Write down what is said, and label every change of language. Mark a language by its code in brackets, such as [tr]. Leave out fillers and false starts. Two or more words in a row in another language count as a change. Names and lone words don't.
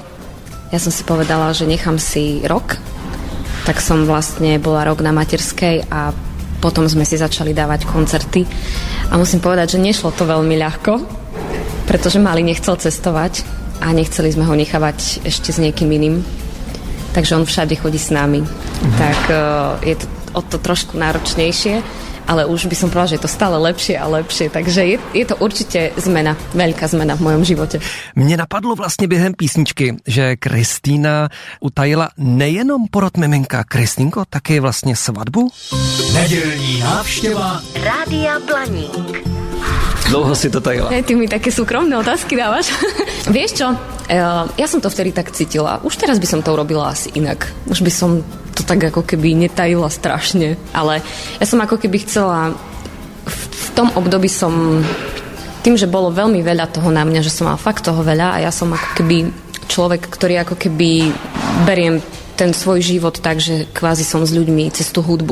[sk] Ja som si povedala, že nechám si rok, tak som vlastne bola rok na materskej a potom sme si začali dávať koncerty a musím povedať, že nešlo to veľmi ľahko, pretože Mali nechcel cestovať a nechceli sme ho nechávať ešte s niekým iným, takže on všade chodí s nami. Tak je to o to trošku náročnejšie, ale už by som povedala, že je to stále lepšie a lepšie, takže je to určite zmena, veľká zmena v mojom živote. [cs] Mně napadlo vlastně během písničky, že Kristýna utajila nejenom porod miminka. Kristýnko, také vlastně svatbu? Nedělní návštěva Rádia Blaník. Dlouho si to tajila. [sk] Ty mi také súkromné otázky dávaš. Vieš čo, ja som to vtedy tak cítila. Už teraz by som to urobila asi inak. Už by som to tak ako keby netajila strašne. Ale ja som ako keby chcela... V tom období som... Tým, že bolo veľmi veľa toho na mňa, že som mala fakt toho veľa a ja som ako keby človek, ktorý ako keby beriem ten svoj život tak, že kvázi som s ľuďmi cez tú hudbu.